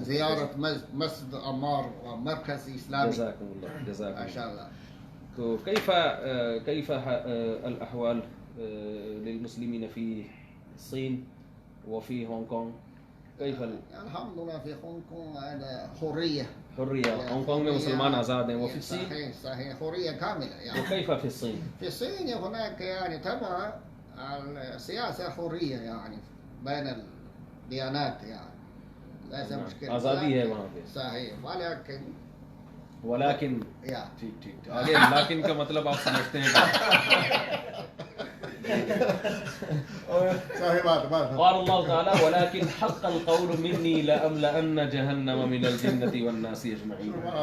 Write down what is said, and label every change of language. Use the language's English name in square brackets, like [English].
[Arabic] زيارة مسجد عمار ومركز إسلامي جزاكم الله جزاكم ما شاء الله. الله تو كيف الأحوال للمسلمين في الصين وفي هونغ كونغ؟ كيف الحمد لله في هونغ كونغ هذا حرية الحرية؟ هونغ كونغ [Urdu] में मुसलमान आज़ाद हैं, [Arabic] وفي الصين صحيح صحيح حرية كاملة يعني وكيف في الصين؟ في الصين هناك يعني تبع السياسة حرية يعني بين الديانات يعني ليس نعم. مشكلة [Urdu] آزادی ہے وہاں پہ. [Arabic] صحيح ولكن ولكن يعني [Urdu] ٹھیک ٹھیک آگے لیکن کا مطلب آپ سمجھتے ہیں [Arabic] صحيح بات قال الله تعالى ولكن حق القول مني لأملأن جهنم من الجنة والناس أجمعين.